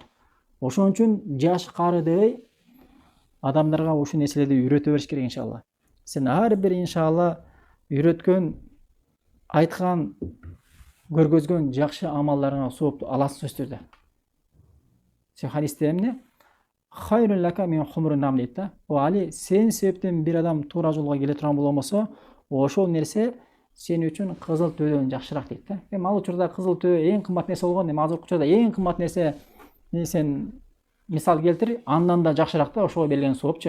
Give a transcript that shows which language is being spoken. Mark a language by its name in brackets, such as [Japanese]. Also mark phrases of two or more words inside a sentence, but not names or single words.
[Kyrgyz] Ошон үчүн жаш кары дебей адамдарга ушул нерселерди үйрөтө бериш керек иншалла. Сен ар бир иншалла үйрөткөн, айткан, көргөзгөн жакшы амалдарыңа соопту аласың сөзсүз түрдө. Сен хадисте эмне? [Arabic] خير لك من حمر النعم [Kyrgyz] дейт да. О Али, сен себептен бир адам туура жолго келе турган болгон болсо, ошол нерсе сен үчүн кызыл төөдөн жакшыраак дейт да. Ал учурда кызыл төө эң кымбат нерсе болгон, азыркы учурда эң кымбат нерсе сен мисал келтир, андан да жакшыраак да ошого берилген соопчу.